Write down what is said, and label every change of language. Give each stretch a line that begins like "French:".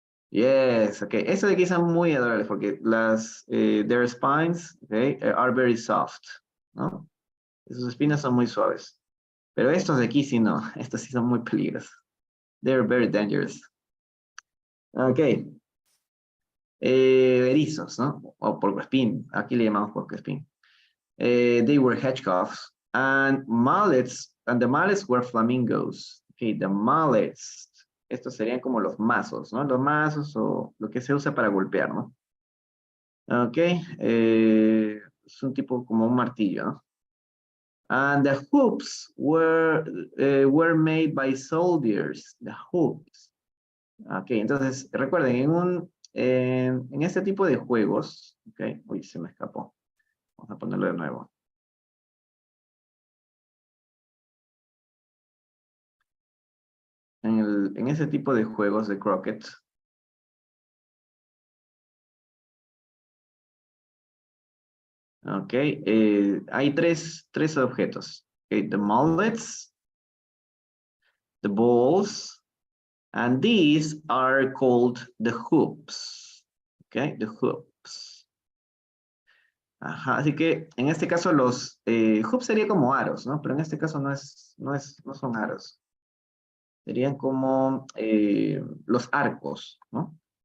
Spanish: Yes, okay. Eso de aquí son muy adorables porque
English: their spines, okay, are very soft,
Spanish: ¿no? Sus espinas son muy suaves. Pero estos de aquí sí no, estos sí son muy peligrosos.
English: They're very dangerous.
Spanish: Ok. Erizos, ¿no? O porcoespín. Aquí le llamamos porcoespín.
English: They were hedgehogs. And the mallets were flamingos. Okay, the mallets.
Spanish: Estos serían como los mazos, ¿no? Los mazos o lo que se usa para golpear, ¿no? Ok. Es un tipo como un martillo, ¿no?
English: And the hoops were made by soldiers. The hoops.
Spanish: Ok, entonces recuerden, en este tipo de juegos, ok, uy, se me escapó. Vamos a ponerlo de nuevo. en ese tipo de juegos de croquet. Ok, hay tres objetos.
English: Okay, the mallets, the balls, and these are called the hoops. Okay, the hoops.
Spanish: Ajá, así que en este caso los hoops sería como aros, ¿no? Pero en este caso no son aros. Serían como los arcos, ¿no?